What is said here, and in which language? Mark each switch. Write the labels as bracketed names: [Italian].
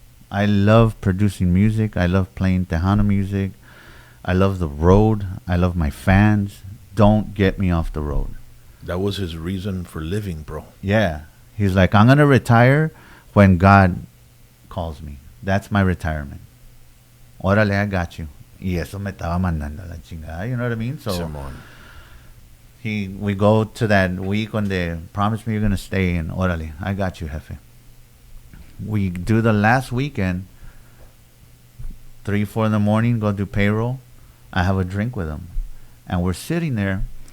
[English] I love producing music. I love playing Tejano music. I love the road. I love my fans. Don't get me off the road. That was his reason for living, bro. Yeah. He's like, I'm going to retire when God calls me. That's my retirement. Órale, I got you. [Spanish] Y eso me estaba mandando la chingada. [English] You know what I mean? So [Spanish] Simón. [English] we go to that week when they promise me you're going to stay, and órale, I got you, jefe. We do the last weekend, 3, 4 in the morning, go do payroll. I have a drink with him. And we're sitting there.